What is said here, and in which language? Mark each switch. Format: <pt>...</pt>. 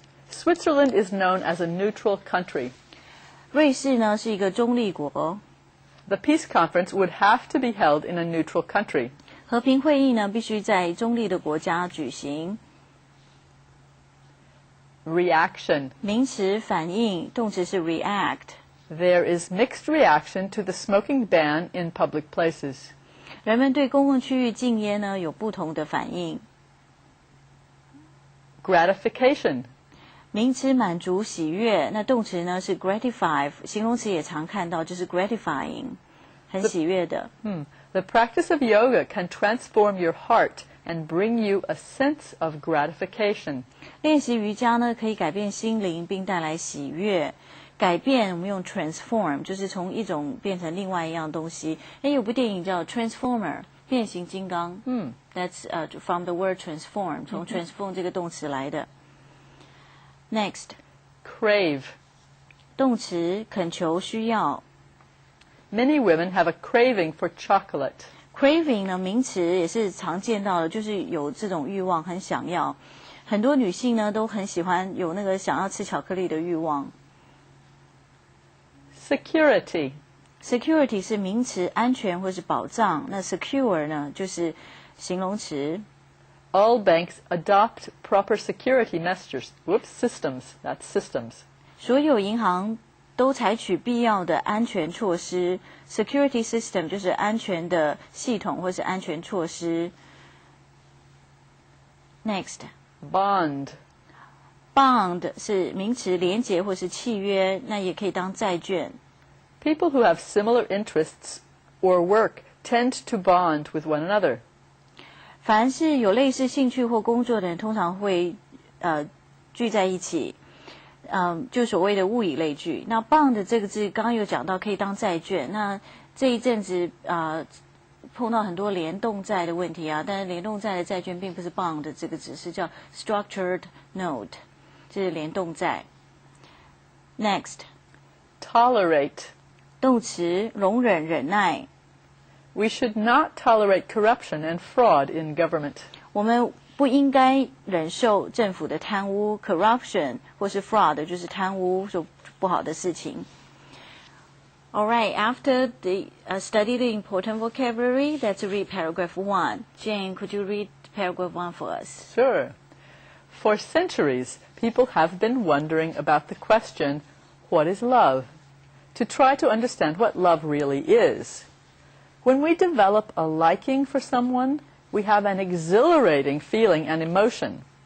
<en>Switzerland is known as a neutral country.</en> <zh>瑞士呢是一个中立国。</zh> <en>The peace conference would have to be held in a neutral country.</en> <zh>和平会议呢必须在中立的国家举行。</zh> <en>Reaction.</en> <zh>名词反应，动词是 react。</zh> <en>There is mixed reaction to the smoking ban in public places.</en> <zh>人们对公共区域禁烟呢有不同的反应。</zh> <en>Gratification.</en> <zh>名词满足喜悦，那动词呢是 gratify， 形容词也常看到，就是 gratifying， 很喜悦的。</zh> <en>The practice of yoga can transform your heart and bring you a sense of gratification.</en> <zh>练习瑜伽呢可以改变心灵，并带来喜悦。改变我们用 transform， 就是从一种变成另外一样东西。有部电影叫 Transformer， 变形金刚。</zh> <en>That's from the word transform，</en> <zh>从 transform 这个动词来的。</zh> <en>Next. Crave.</en> <zh>动词恳求需要。</zh> <en>Many women have a craving for chocolate.</en> <zh>Craving 呢名词也是常见到的，就是有这种欲望，很想要。很多女性呢都很喜欢有那个想要吃巧克力的欲望。</zh> <en>Security.</en> <zh>Security 是名词，安全或是保障。那 secure 呢就是形容词。</zh> <en>All banks adopt proper security measures. Systems. That's systems.</en> <zh>所有银行都采取必要的安全措施。 Security system 就是安全的系统或是安全措施。</zh> <en>Next. Bond.</en> <zh>Bond 是名词，连结或是契约，那也可以当债券。</zh> <en>People who have similar interests or work tend to bond with one another.</en> <zh>凡是有类似兴趣或工作的人，通常会聚在一起，就所谓的物以类聚。那 bond 这个字刚刚有讲到可以当债券，那这一阵子碰到很多联动债的问题啊，但是联动债的债券并不是 bond 这个字，是叫 structured note， 这是联动债。</zh> <en>Next， tolerate，</en> <zh>动词容忍忍耐。</zh> <en>We should not tolerate corruption and fraud in government.</en> <zh>我们不应该忍受政府的贪污 corruption 或是 fraud 就是贪污就不好的事情。</zh> <en>All right, after the study the important vocabulary, let's read paragraph 1. Jane, could you read paragraph 1 for us? Sure. For centuries, people have been wondering about the question, what is love? To try to understand what love really is. When we develop a liking for someone, we have an exhilarating feeling and emotion.</en>